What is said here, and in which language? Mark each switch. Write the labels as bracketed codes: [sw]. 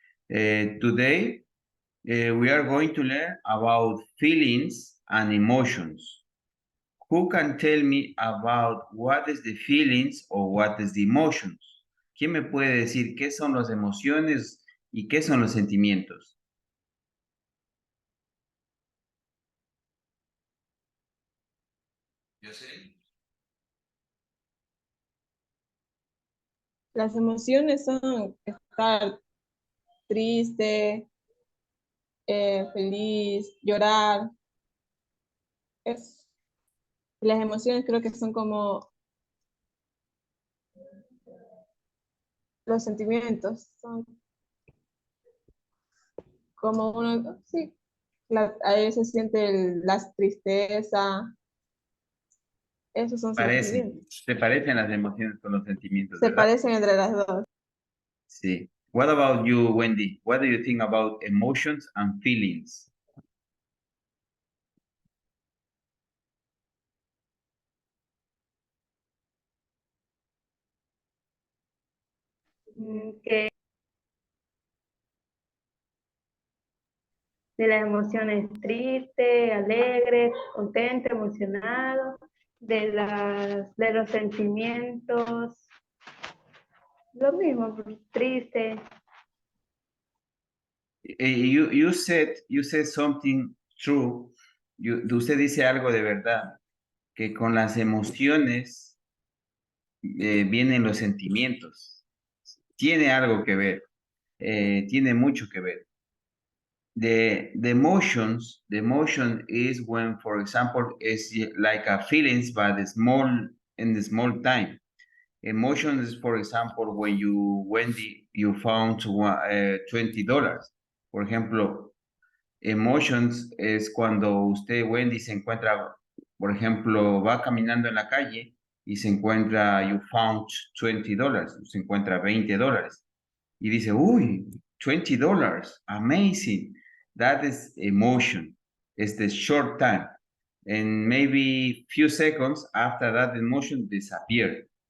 [en] Today we are going to learn about feelings and emotions. Who can tell me about what is the feelings or what is the emotions? [es] ¿Quién me puede decir qué son las emociones y qué son los sentimientos? Yo sé. Las emociones son estar triste, feliz, llorar. Las emociones creo que son como los sentimientos, son como uno, sí, a veces siente la tristeza, esos son Parecen, sentimientos. se parecen las emociones con los sentimientos, Se ¿verdad? parecen entre las dos. [en] Sí. What about you, Wendy? What do you think about emotions and feelings? [es] Que de las emociones triste, alegre, contento, emocionado, de los sentimientos, lo mismo, triste. [en] You said something true. [es] Usted dice algo de verdad, que con las emociones vienen los sentimientos. Tiene algo que ver, tiene mucho que ver. [en] The emotion is when, for example, it's like a feelings, but in the small time. Emotion is, for example, when you found $20. [es] Por ejemplo, emotions es cuando usted, Wendy, se encuentra, por ejemplo, va caminando en la calle y se encuentra, [en] you found $20, [es] se encuentra $20 y dice, uy, $20, amazing. [en] That is emotion. It's the short time. And maybe few seconds after that emotion disappear.